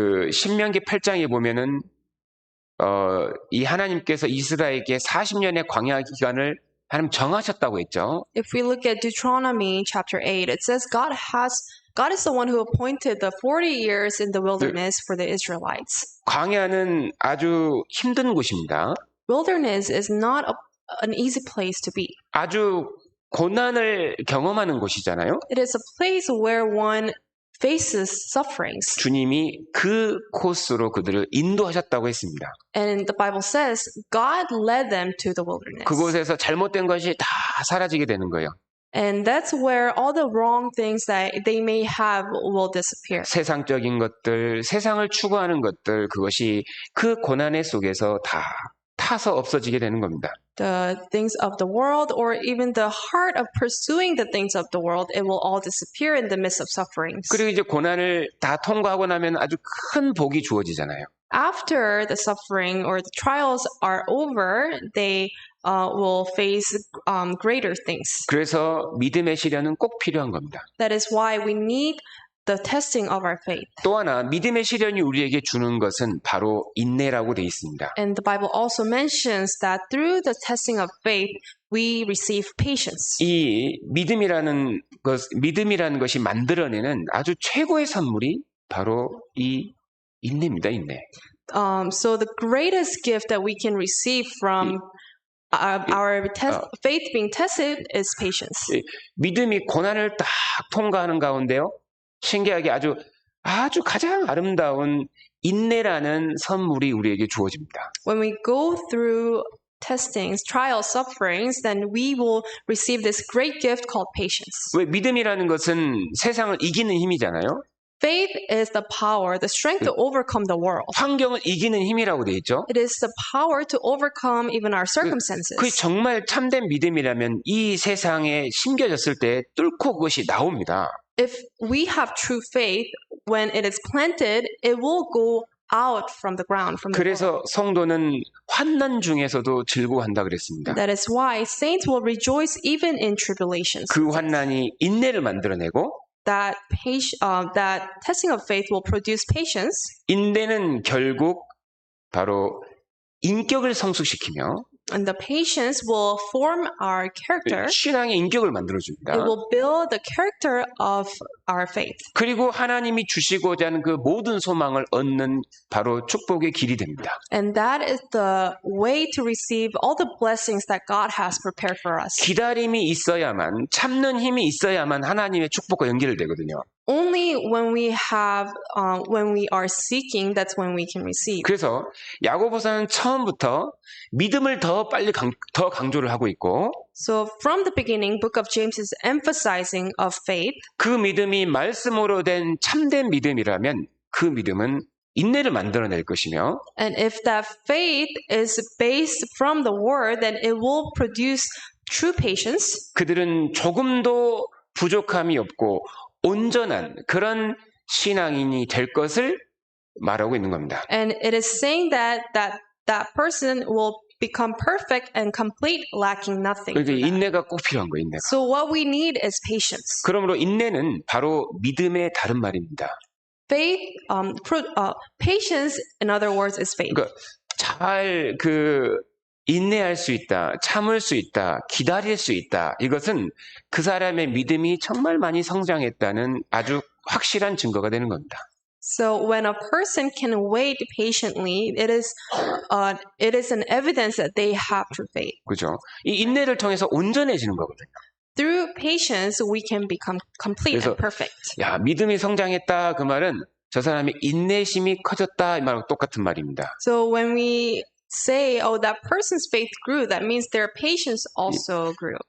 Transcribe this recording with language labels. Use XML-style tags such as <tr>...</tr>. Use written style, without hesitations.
<ko>신명기 8장에 보면은 이 하나님께서 이스라엘에게 40년의 광야 기간을 하나님 정하셨다고 했죠.</ko> <en>If we look at Deuteronomy chapter 8, it says God is the one who appointed the 40 years in the wilderness for the Israelites.</en> <ko>광야는 아주 힘든 곳입니다.</ko> <en>Wilderness is not an easy place to be.</en> <ko>아주 고난을 경험하는 곳이잖아요.</ko> <en>It is a place where one faces sufferings.</en> <ko>주님이 그 코스로 그들을 인도하셨다고 했습니다.</ko> <en>And the Bible says God led them to the wilderness.</en> <ko>그곳에서 잘못된 것이 다 사라지게 되는 거예요.</ko> <en>And that's where all the wrong things that they may have will disappear.</en> <ko>세상적인 것들, 세상을 추구하는 것들, 그것이 그 고난의 속에서 다 타서 없어지게 되는 겁니다.</ko> <en>The things of the world, or even the heart of pursuing the things of the world, it will all disappear in the midst of sufferings.</en> <ko>그리고 이제 고난을 다 통과하고 나면 아주 큰 복이 주어지잖아요.</ko> <en>After the suffering or the trials are over, they will face greater things.</en> <ko>그래서 믿음의 시련은 꼭 필요한 겁니다.</ko> <en>That is why we need the testing of our faith.</en> <ko>또 하나 믿음의 시련이 우리에게 주는 것은 바로 인내라고 되어 있습니다.</ko> <en>And the Bible also mentions that through the testing of faith, we receive patience.</en> <ko>이 믿음이라는 것이 만들어내는 아주 최고의 선물이 바로 이 인내입니다. 인내.</ko> <en>So the greatest gift that we can receive from our faith being tested is patience.</en> <ko>믿음이 고난을 딱 통과하는 가운데요. 신기하게 아주 가장 아름다운 인내라는 선물이 우리에게 주어집니다.</ko> <en>When we go through testings, trials, sufferings, then we will receive this great gift called patience.</en> <ko>왜 믿음이라는 것은 세상을 이기는 힘이잖아요.</ko> <en>Faith is the power, the strength to overcome the world.</en> <ko>환경을 이기는 힘이라고 돼 있죠.</ko> <en>It is the power to overcome even our circumstances.</en> <ko>그 정말 참된 믿음이라면 이 세상에 심겨졌을 때 뚫고 그것이 나옵니다.</ko> <en>If we have true faith, when it is planted, it will go out from the ground, from the world.</en> <ko>그래서 성도는 환난 중에서도 즐거워한다 그랬습니다.</ko> <en>That is why saints will rejoice even in tribulations.</en> <ko>그 환난이 인내를 만들어내고</ko> <en>That testing of faith will produce patience.</en> <ko>인내는 결국 바로 인격을 성숙시키며</ko> <en>And the patience will form our character.</en> <ko>신앙의 인격을 만들어줍니다.</ko> <en>It will build the character of our faith.</en> <ko>그리고 하나님이 주시고자 하는 그 모든 소망을 얻는 바로 축복의 길이 됩니다.</ko> <en>And that is the way to receive all the blessings that God has prepared for us.</en> <ko>기다림이 있어야만, 참는 힘이 있어야만 하나님의 축복과 연결되거든요.</ko> <en>Only when we are seeking, that's when we can receive.</en> <ko>그래서 야고보서는 처음부터 믿음을 더 빨리 더 강조를 하고 있고</ko> <en>So from the beginning, Book of James is emphasizing of faith.</en> <ko>그 믿음이 말씀으로 된 참된 믿음이라면 그 믿음은 인내를 만들어낼 것이며</ko> <en>And if that faith is based from the word, then it will produce true patience.</en> <ko>그들은 조금도 부족함이 없고 온전한 그런 신앙인이 될 것을 말하고 있는 겁니다.</ko> <en>And it is saying that that person will become perfect and complete, lacking nothing.</en> <ko>그러니까</ko> <en>through that.</en> <ko>인내가 꼭 필요한 거예요. 인내가.</ko> <en>So what we need is patience.</en> <ko>그러므로 인내는 바로 믿음의 다른 말입니다.</ko> <en>Faith, patience, in other words, is faith.</en> <ko>그러니까 잘 인내할 수 있다, 참을 수 있다, 기다릴 수 있다. 이것은 그 사람의 믿음이 정말 많이 성장했다는 아주 확실한 증거가 되는 겁니다.</ko> <en>So when a person can wait patiently, it is an evidence that they have true faith.</en> <ko>그죠? 이 인내를 통해서 온전해지는 거거든요.</ko> <en>Through patience, we can become complete</en> <ko>그래서</ko> <en>and perfect.</en> <ko>야, 믿음이 성장했다 그 말은 저 사람의 인내심이 커졌다 이 말하고 똑같은 말입니다.</ko> <en>So when we say, oh, that person's faith grew, that means their patience also grew.</en>